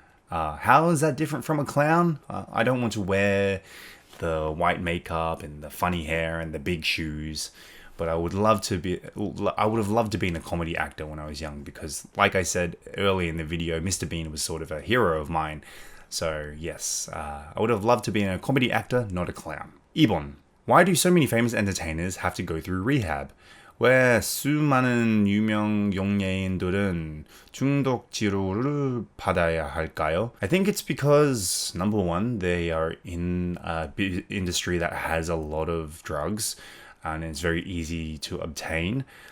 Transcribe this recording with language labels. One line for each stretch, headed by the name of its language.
English: How is that different from a clown? I don't want to wear the white makeup and the funny hair and the big shoes, but I would have loved to be a comedy actor when I was young because, like I said earlier in the video, Mr. Bean was sort of a hero of mine. So yes, I would have loved to be a comedy actor, not a clown.
Korean: 2번.
English: Why do so many famous entertainers have to go through rehab?
Korean: 왜 수많은 유명 연예인들은 중독 치료를 받아야 할까요?
English: I think it's because, number one, they are in an industry that has a lot of drugs and it's very easy to obtain.